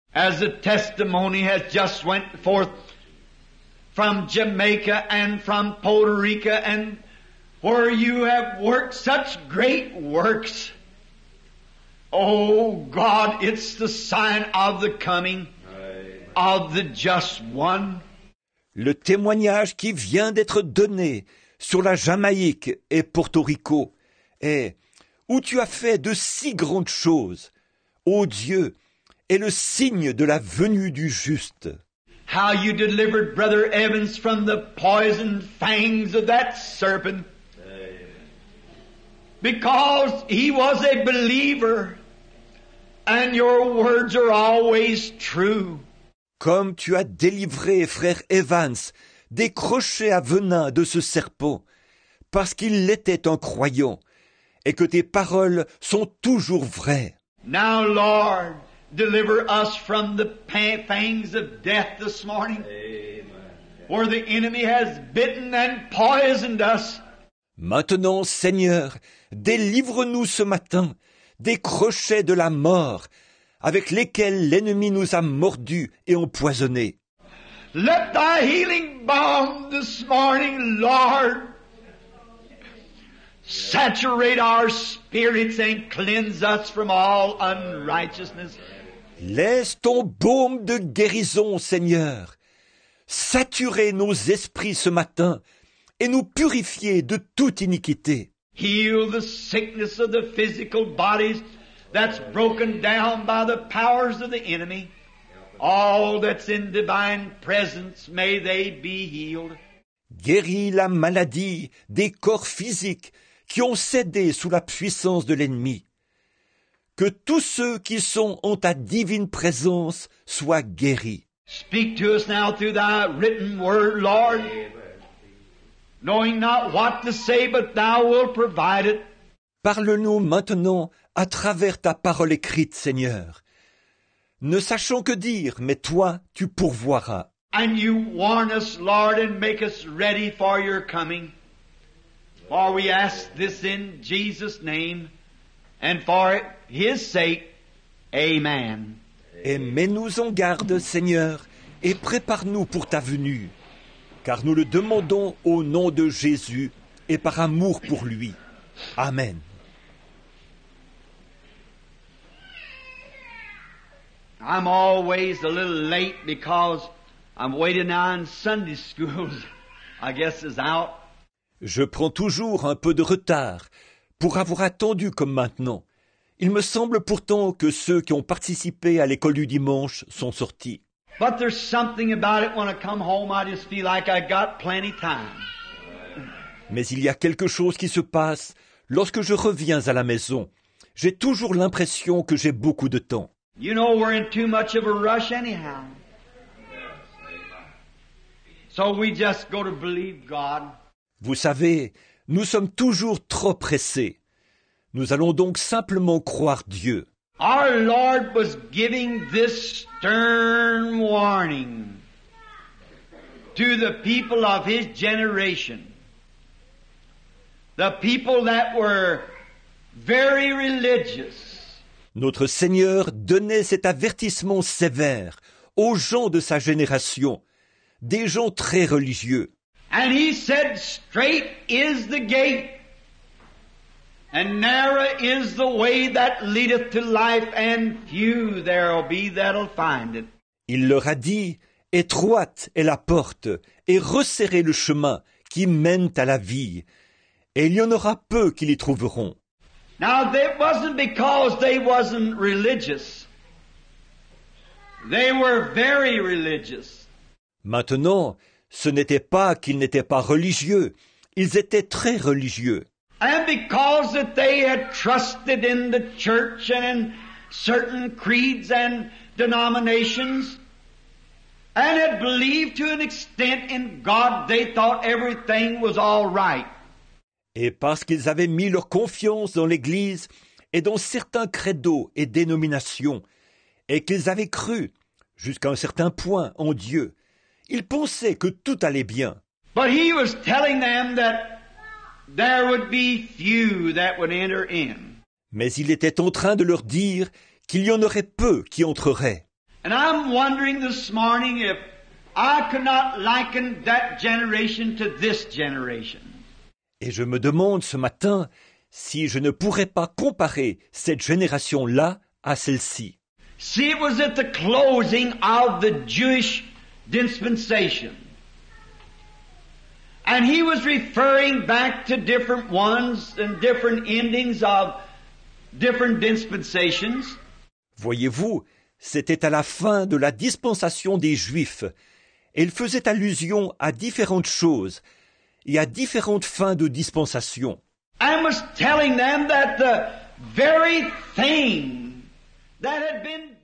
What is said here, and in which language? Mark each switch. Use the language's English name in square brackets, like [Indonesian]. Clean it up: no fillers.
[English] As the testimony has just went forth from Jamaica and from Puerto Rico, and where You have worked such great works. Oh God, it's the sign of the coming of the just one. [French] Le témoignage qui vient d'être donné sur la Jamaïque et Porto Rico est où tu as fait de si grandes choses, ô Dieu, est le signe de la venue du juste. [English] how you delivered Brother Evans from the poisoned fangs of that serpent. Because he was a believer, and your words are always true. [French] Comme tu as délivré frère Evans des crochets à venin de ce serpent, parce qu'il était un croyant, et que tes paroles sont toujours vraies. [English] Now, Lord, deliver us from the fangs of death this morning, where the enemy has bitten and poisoned us. [French] Maintenant, Seigneur, délivre-nous ce matin des crochets de la mort avec lesquels l'ennemi nous a mordus et empoisonnés. [English] Let thy healing balm this morning, Lord, saturate our spirits and cleanse us from all unrighteousness. [French] Laisse ton baume de guérison, Seigneur, saturer nos esprits ce matin et nous purifier de toute iniquité. [English] Heal the sickness of the physical bodies that's broken down by the powers of the enemy. All that's in divine presence, may they be healed. [French] Guéris la maladie des corps physiques qui ont cédé sous la puissance de l'ennemi. Que tous ceux qui sont en ta divine présence soient guéris. [English] Speak to us now through thy written word, Lord, knowing not what to say, but thou wilt provide it. [French] Parle-nous maintenant à travers ta parole écrite, Seigneur. Ne sachant que dire, mais toi, tu pourvoiras. [English] And you warn us, Lord, and make us ready for your coming. For we ask this in Jesus' name, and for His sake, Amen. [French] Et mets-nous en garde, Seigneur, et prépare-nous pour ta venue, car nous le demandons au nom de Jésus et par amour pour lui. [English] Amen. I'm always a little late because I'm waiting on Sunday schools, I guess, is out. [French] Je prends toujours un peu de retard pour avoir attendu comme maintenant. Il me semble pourtant que ceux qui ont participé à l'école du dimanche sont sortis. [English] But there's something about it when I come home, I just feel like I got plenty time. [French] Mais il y a quelque chose qui se passe lorsque je reviens à la maison. J'ai toujours l'impression que j'ai beaucoup de temps. [English] You know we're in too much of a rush anyhow. So we just go to believe God. [French] Vous savez, nous sommes toujours trop pressés. Nous allons donc simplement croire Dieu. [English] Our Lord was giving this stern warning to the people of His generation. The people that were very religious. [French] Notre Seigneur donnait cet avertissement sévère aux gens de sa génération, des gens très religieux. [English] And He said, straight is the gate, and narrow is the way that leadeth to life, and few there'll be that'll find it. [French] Il leur a dit, étroite est la porte, et resserrez le chemin qui mène à la vie, et il y en aura peu qui l'y trouveront. [English] Now, it wasn't because they wasn't religious. They were very religious. [French] Maintenant, ce n'était pas qu'ils n'étaient pas religieux, ils étaient très religieux. [English] And because that they had trusted in the church and in certain creeds and denominations, and had believed to an extent in God, they thought everything was all right. [French] Et parce qu'ils avaient mis leur confiance dans l'Église et dans certains credos et dénominations, et qu'ils avaient cru, jusqu'à un certain point, en Dieu, ils pensaient que tout allait bien. [English] But He was telling them that there would be few that would enter in. [French] Mais il était en train de leur dire qu'il y en aurait peu qui entreraient. [English] And I'm wondering this morning if I could not liken that generation to this generation. [French] Et je me demande ce matin si je ne pourrais pas comparer cette génération-là à celle-ci. [English] See, it was at the closing of the Jewish dispensation. And He was referring back to different ones and different endings of different dispensations. [French] Voyez-vous, c'était à la fin de la dispensation des Juifs, Et il faisait allusion à différentes choses et à différentes fins de dispensation. [English] And was telling them that the very thing that had been